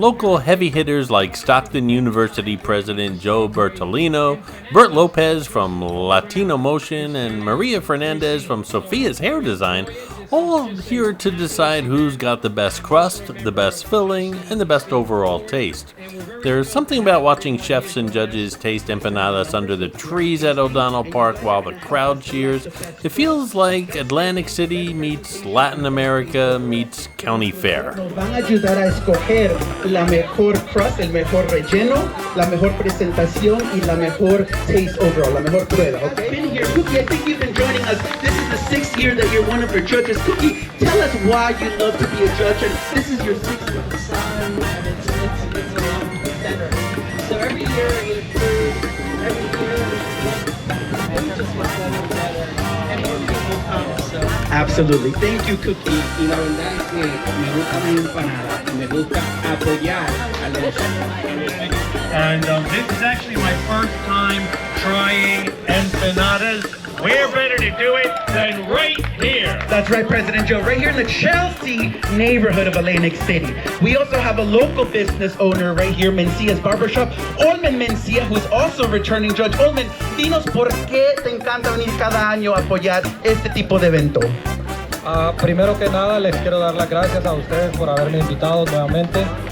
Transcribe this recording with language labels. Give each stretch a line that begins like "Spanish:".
English: Local heavy hitters like Stockton University President Joe Bertolino, Bert Lopez from Latino Motion, and Maria Fernandez from Sophia's Hair Design, all here to decide who's got the best crust, the best filling, and the best overall taste. There's something about watching chefs and judges taste empanadas under the trees at O'Donnell Park while the crowd cheers. It feels like Atlantic City meets Latin America meets County Fair.
Spanish: Nos van a ayudar a escoger la mejor crust, el mejor relleno, la mejor presentación y la mejor
English: taste overall,
Spanish: la mejor prueba, okay?
English: Been here, Cookie, I think you've been joining us. This is the 6th year that you're one of our judges. Cookie, tell us why you love to be a judge, and this is your 6th year. And it's better. So every year we improve, every year we just get better and better, and more people come, so. Absolutely. Thank you, Cookie.
Spanish: Y la verdad es que me gusta mi empanada, me gusta apoyar a los...
English: And this is actually my first time trying empanadas. We're better to do it than right here. That's right, President Joe. Right here in the Chelsea neighborhood of Atlantic City. We also have a local business owner right here, Mencia's Barbershop, Olman Mencia, who's also a returning judge.
Spanish: Olman, dinos por qué te encanta venir cada año a apoyar este tipo de evento. Primero que nada, les quiero dar las gracias a ustedes por haberme invitado nuevamente.